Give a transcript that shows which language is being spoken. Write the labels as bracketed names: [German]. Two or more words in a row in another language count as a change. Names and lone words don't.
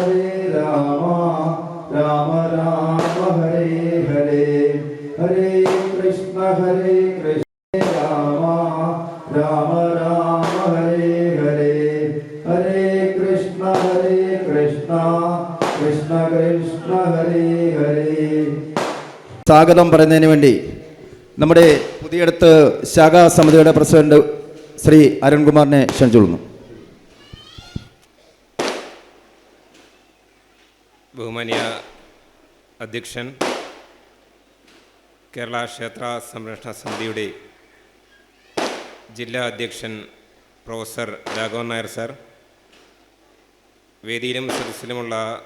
[Sanskrit] राम राम हरे हरे हरे कृष्ण राम राम हरे हरे हरे कृष्ण कृष्ण हरे हरे. [Malayalam] സ്വാഗതം പറയുന്നതിന് വേണ്ടി നമ്മുടെ പുതിയടത്ത് ശാഖാ സമിതിയുടെ പ്രസിഡന്റ് ശ്രീ അരുൺകുമാറിനെ ക്ഷണിച്ചുകൊള്ളുന്നു. ബഹുമാന്യ അധ്യക്ഷൻ, കേരള ക്ഷേത്ര സംരക്ഷണ സമിതിയുടെ ജില്ലാ അധ്യക്ഷൻ പ്രൊഫസർ രാഘവൻ നായർ സാർ, വേദിയിലും സദസ്സിലുമുള്ള